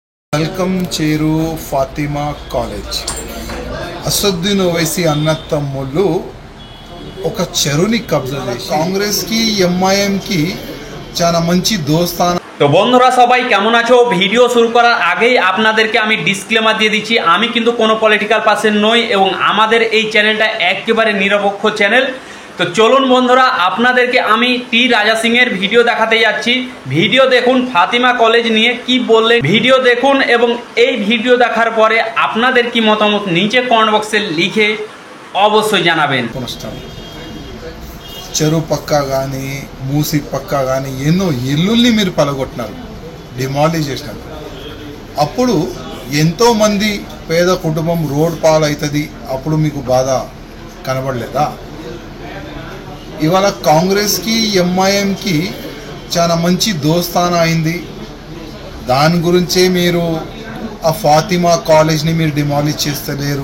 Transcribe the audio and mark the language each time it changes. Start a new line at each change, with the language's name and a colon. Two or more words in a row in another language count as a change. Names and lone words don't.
Telugu: వెల్కమ్ చేరు ఫాతిమా కాలేజ్. అసదుద్దీన్ ఓవైసీ అన్న తమ్ముళ్ళు ఒక చెరువుని కబ్జా చేసి కాంగ్రెస్కి ఎంఐఎంకి చాలా మంచి దోస్తాన।
Bangla: তো বন্ধুরা সবাই কেমন আছো? ভিডিও শুরু করার আগেই আপনাদেরকে আমি ডিসক্লেমার দিয়ে দিচ্ছি, আমি কিন্তু কোনো
English: political person
Bangla: নই এবং আমাদের এই চ্যানেলটা একেবারে নিরপেক্ষ চ্যানেল। তো চলুন বন্ধুরা, আপনাদেরকে আমি টি রাজা সিং এর ভিডিও দেখাতে যাচ্ছি। ভিডিও দেখুন ফাতিমা কলেজ নিয়ে কি বললেন, ভিডিও দেখুন এবং এই ভিডিও দেখার পরে আপনাদের কি মতামত নিচে
English: comment box
Bangla: লিখে অবশ্যই জানাবেন।
Telugu: చెరువు పక్క కానీ మూసి పక్క కానీ ఎన్నో ఇల్లుల్ని మీరు పలగొట్టినారు, డిమాలిష్ చేసినారు. అప్పుడు ఎంతోమంది పేద కుటుంబం రోడ్ పాలవుతుంది, అప్పుడు మీకు బాధ కనబడలేదా? ఇవాళ కాంగ్రెస్కి ఎంఐఎంకి చాలా మంచి దోస్తాన అయింది, దాని గురించే మీరు ఆ ఫాతిమా కాలేజ్ని మీరు డిమాలిష్ చేస్తలేరు.